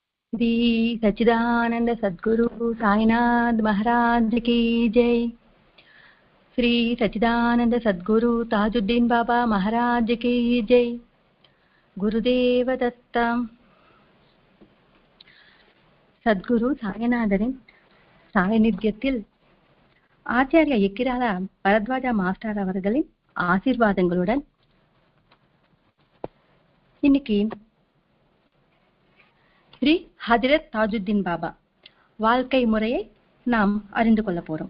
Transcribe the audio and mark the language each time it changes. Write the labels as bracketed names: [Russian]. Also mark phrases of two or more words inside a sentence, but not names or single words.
[Hindi] श्री सच्चिदानंद सद्गुरु साईनाथ महाराज की जय। श्री सच्चिदानंद सद्गुरु ताजुद्दीन बाबा महाराज की जय। गुरुदेव दत्ता. [Tamil] சத்குரு சாய்நாதரின் சாநித்தியத்தில் ஆச்சாரிய எக்கிரால பரத்வாஜா மாஸ்டர் அவர்களின் ஆசீர்வாதங்களுடன் இன்னைக்கு ஸ்ரீ ஹஜ்ரத் தாஜுத்தீன் பாபா வாழ்க்கை முறையை நாம் அறிந்து கொள்ள போறோம்.